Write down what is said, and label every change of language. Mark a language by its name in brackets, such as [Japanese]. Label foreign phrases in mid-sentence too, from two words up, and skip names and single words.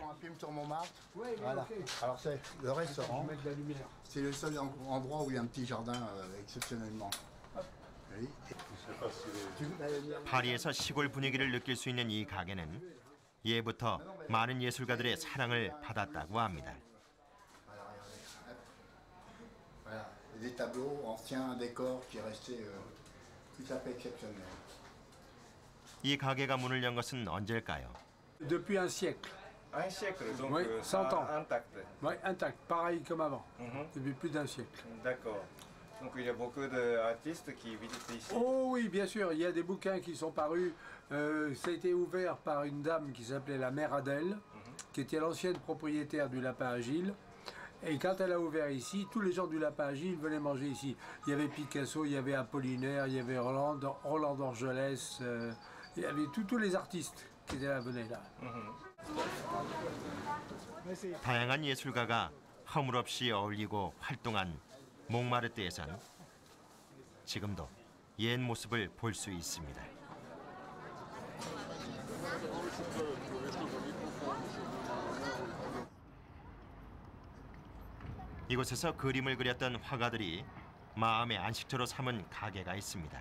[French] Voilà. Alors c'est le restaurant. C'est le seul endroit où il y a un petit jardin exceptionnellement. [Korean] 파리에서 시골 분위기를 느낄 수 있는 이 가게는 예부터 많은 예술가들의 사랑을 받았다고 합니다. [French] Voilà, des tableaux anciens, un décor qui est resté tout à fait exceptionnel. [Korean] 이 가게가 문을 연 것은 언제일까요? [French] Depuis un siècle. Un siècle, donc Oui, 100 ans. intact. Oui, intact, pareil comme avant, depuis plus d'un siècle. D'accord. Donc il y a beaucoup d'artistes qui visitent ici. Oh oui, bien sûr, il y a des bouquins qui sont parus. Ça a été ouvert par une dame qui s'appelait la mère Adèle, qui était l'ancienne propriétaire du Lapin Agile. Et quand elle a ouvert ici, tous les gens du Lapin Agile venaient manger ici. Il y avait Picasso, il y avait Apollinaire, il y avait Roland d'Orgelès, il y avait tous les artistes qui étaient là, venaient là. [Korean] 다양한 예술가가 허물없이 어울리고 활동한 몽마르트에선 지금도 옛 모습을 볼 수 있습니다. 이곳에서 그림을 그렸던 화가들이 마음의 안식처로 삼은 가게가 있습니다.